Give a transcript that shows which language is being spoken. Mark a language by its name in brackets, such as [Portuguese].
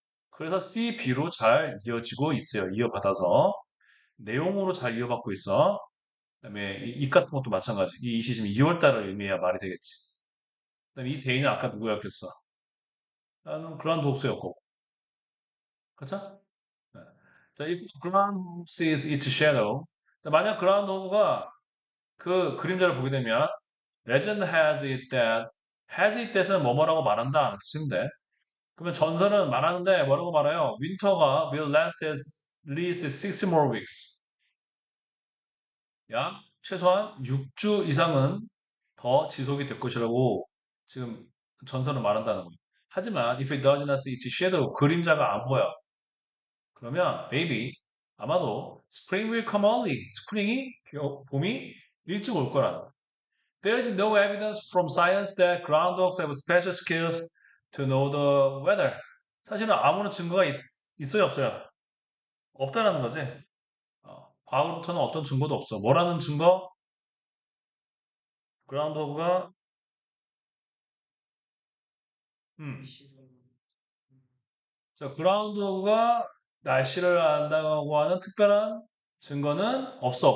[Korean] 그래서 C, B로 잘 이어지고 있어요. 이어받아서. 내용으로 잘 이어받고 있어. 그다음에 이 같은 것도 마찬가지. 이 시즌 2월 달을 의미해야 말이 되겠지. 그다음에 이 데이는 아까 누구였겠어? 나는 그란드 옥스였고. 그쵸? 네. [English] 자, if ground sees its shadow. [Korean] 자, 만약 그라운드 호그가 그 그림자를 보게 되면 [English] legend has it that has it that [Korean] 은 뭐뭐라고 말한다. 뜻인데. 그러면 전설은 말하는데 뭐라고 말해요? [English] winter가 will last at least 6 more weeks. [Korean] 약 최소한 6주 이상은 더 지속이 될 것이라고 지금 전설은 말한다는 거예요. [English] 하지만 if it does not see its shadow [Korean] 그림자가 안 보여. 그러면 [English] maybe [Korean] 아마도 [English] spring will come early. [Korean] 스프링이 봄이 일찍 올 거라는 거예요. [English] There is no evidence from science that groundhogs have special skills to know the weather. [Korean] 사실은 아무런 증거가 있어요, 없어요? 없다라는 거지. 과거로부터는 어떤 증거도 없어. 뭐라는 증거? 그라운드호그가 음, 자, 그라운드호그가 날씨를 안다고 하는 특별한 증거는 없어.